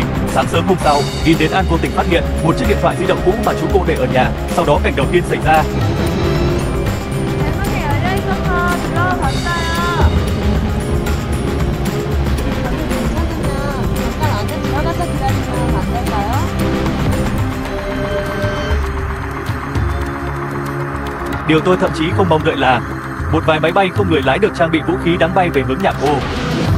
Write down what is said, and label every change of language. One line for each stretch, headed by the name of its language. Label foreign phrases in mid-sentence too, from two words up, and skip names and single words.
Vietnamese: Sáng sớm hôm sau, Ghi đến An vô tình phát hiện một chiếc điện thoại di động cũ mà chú cô để ở nhà. Sau đó cảnh đầu tiên xảy ra.
Korean: 대문이 열려 있어서 들어가 봤어요. 잠깐 안에 들어가서 기다리면 안 될까요?
Vietnamese: Điều tôi thậm chí không mong đợi là một vài máy bay không người lái được trang bị vũ khí đang bay về hướng nhà cô.